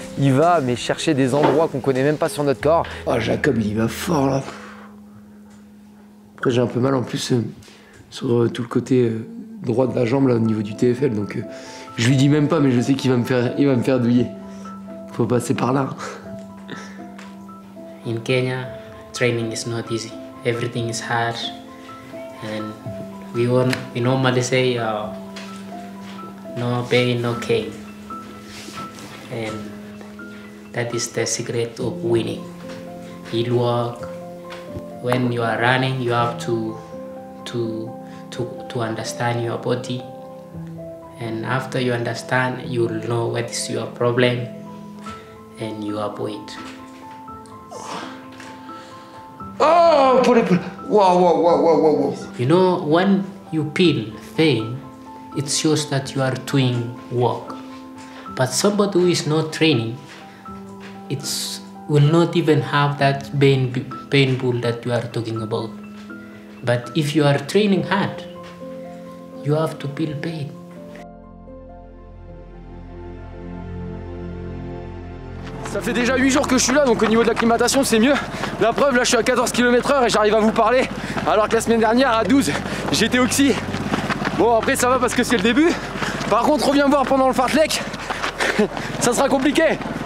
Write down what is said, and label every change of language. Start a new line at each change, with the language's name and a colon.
French: Il va chercher des endroits qu'on ne connaît même pas sur notre corps. Oh, Jacob, il va fort là. Après, j'ai un peu mal en plus sur tout le côté droit de la jambe là au niveau du TFL, donc je lui dis même pas, mais je sais qu'il va me faire douiller. Faut passer par là.
English: In Kenya, training is not easy. Everything is hard, and we normally say no pain, no gain, and that is the secret of winning. Heel walk. When you are running, you have to to understand your body, and after you understand, you will know what is your problem and you avoid. Oh, wow. You know, when you feel pain, it shows that you are doing work. But somebody who is not training, will not even have that painful that you are talking about. But if you are training hard, you have to feel pain.
French: Ça fait déjà 8 jours que je suis là, donc au niveau de l'acclimatation c'est mieux. La preuve, là je suis à 14 km/h et j'arrive à vous parler, alors que la semaine dernière à 12 j'étais oxy. Bon, après ça va parce que c'est le début. Par contre, reviens me voir pendant le fartlek, ça sera compliqué.